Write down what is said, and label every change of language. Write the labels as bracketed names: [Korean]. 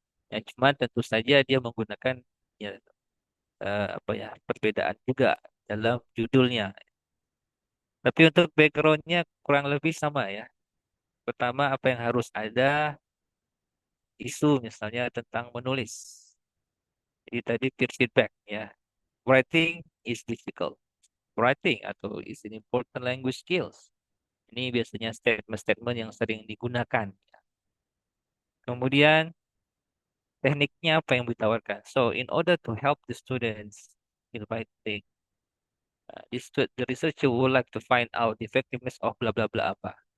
[Indonesian] Ya, cuma tentu saja dia menggunakan ya apa ya perbedaan juga dalam judulnya. Tapi untuk backgroundnya kurang lebih sama ya. Pertama apa yang harus ada isu misalnya tentang menulis. Jadi tadi [English] peer feedback ya. Writing is difficult. Writing [Indonesian] atau [English] is an important language skills. [Indonesian] Ini biasanya statement-statement yang sering digunakan. Kemudian tekniknya apa yang ditawarkan. [English] So in order to help the students in writing, the researcher would like to find out the effectiveness of bla bla bla apa.